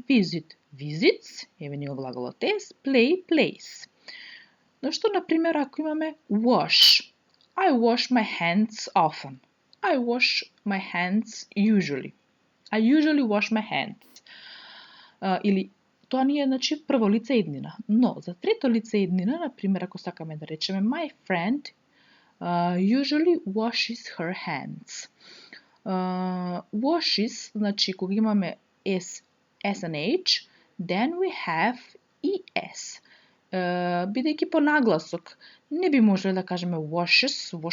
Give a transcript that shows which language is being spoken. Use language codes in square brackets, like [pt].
[mk] Visit, visits, еве ни го глаголот s, play, plays. Но што, например, ако имаме wash? [en] I wash my hands often. I wash my hands usually. I usually wash my hands. [mk] Или тоа ни е, прво лице еднина. Но за трето лице еднина, например, ако сакаме да речеме [en] my friend usually washes her hands. Washes, [mk] кога имаме [en] s and h, then we have es. [mk] бидејќи по нагласок не би можеле да кажеме washes.